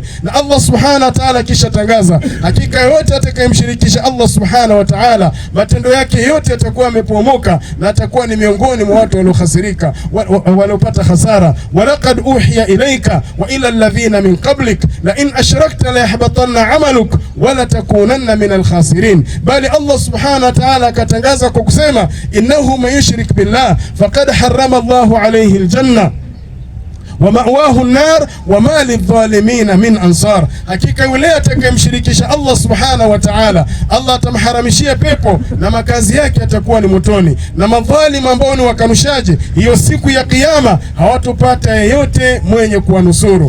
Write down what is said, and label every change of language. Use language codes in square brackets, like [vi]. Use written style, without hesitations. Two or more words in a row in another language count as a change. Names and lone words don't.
[sw] Na [ar] الله سبحانه وتعالى [sw] kisha tangaza, hakika yote atakayemshirikisha [ar] الله سبحانه وتعالى [sw] matendo yake yote yatakuwa yamepomoka na atakuwa ni miongoni mwa watu waliokhasirika, waliopata hasara. [ar] ولقد أوحي إليك وإلى الذين من قبلك لئن أشركت ليحبطن عملك ولتكونن من الخاسرين. [sw] Bali [ar] الله سبحانه وتعالى [sw] akatangaza kwa kusema [ar] إنه من يشرك بالله فقد حرم الله عليه الجنة ومأواه النار وما للظالمين من أنصار, [sw] hakika yule atakayemshirikisha [ar] الله سبحانه وتعالى [sw] Allah atamharamishia pepo na makazi yake yatakuwa ni motoni, na madhalimu ambao ni wakanushaji hiyo siku ya kiyama hawatopata yeyote mwenye kuwanusuru.